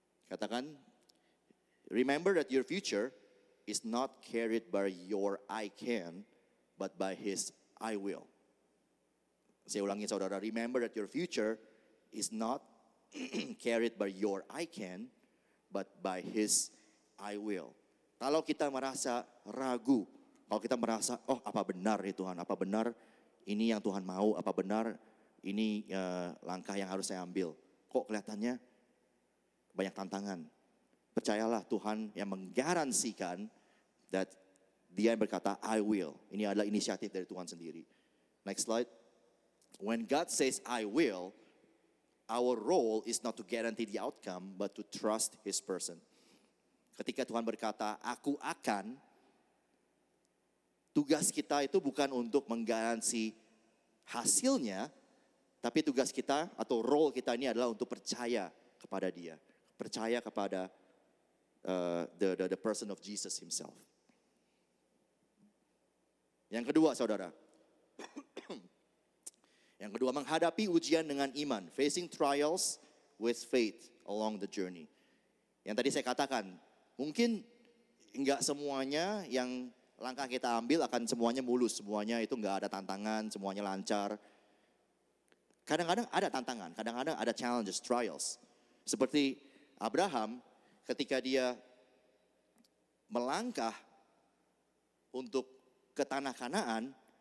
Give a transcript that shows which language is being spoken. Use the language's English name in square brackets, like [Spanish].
[Indonesian] Katakan, [English] remember that your future is not carried by your I can, but by His I will. [Indonesian] Saya ulangi saudara, [English] remember that your future is not carried by your I can, but by His I will. [Indonesian] Kalau kita merasa ragu, kalau kita merasa, oh apa benar ya Tuhan, apa benar ini yang Tuhan mau, apa benar ini langkah yang harus saya ambil. Kok kelihatannya banyak tantangan. Percayalah Tuhan yang menggaransikan that Dia yang berkata [English] I will. [Indonesian] Ini adalah inisiatif dari Tuhan sendiri. [English] Next slide. When God says I will, our role is not to guarantee the outcome, but to trust His person. [Indonesian] Ketika Tuhan berkata, aku akan, tugas kita itu bukan untuk menggaransi hasilnya, tapi tugas kita atau role kita ini adalah untuk percaya kepada Dia. Percaya kepada [English] the person of Jesus Himself. [Indonesian] Yang kedua saudara. Yang kedua, menghadapi ujian dengan iman. [English] Facing trials with faith along the journey. [Indonesian] Yang tadi saya katakan, mungkin enggak semuanya yang langkah kita ambil akan semuanya mulus. Semuanya itu enggak ada tantangan, semuanya lancar. Kadang-kadang ada tantangan, kadang-kadang ada [English] challenges, trials. [Indonesian] Seperti Abraham ketika dia melangkah untuk ke tanah Kanaan.